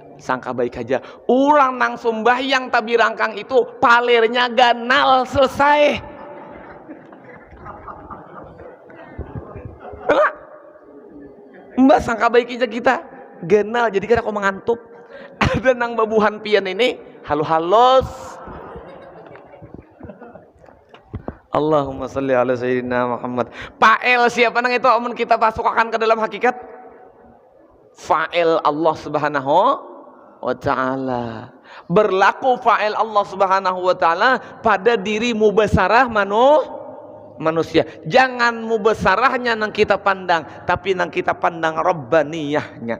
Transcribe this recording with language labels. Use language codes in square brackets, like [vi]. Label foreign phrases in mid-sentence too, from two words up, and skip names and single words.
[bjn] Ulang nang sembahyang tabi rangkang itu palernya ganal selesai. Mbak sangka baik aja kita ganal, jadi kita kok mengantuk. Ada nang babuhan pian ini halus. [ar] اللهم صل على سيدنا محمد. [bjn] Fa'il siapa nang itu amun kita masukkan ke dalam hakikat? [ar] فاعل الله سبحانه وتعالى. [bjn] Berlaku [ar] فاعل الله سبحانه وتعالى [bjn] pada diri mubasarah manusia. Jangan mubasarahnya nang kita pandang, tapi nang kita pandang rabbaniyahnya.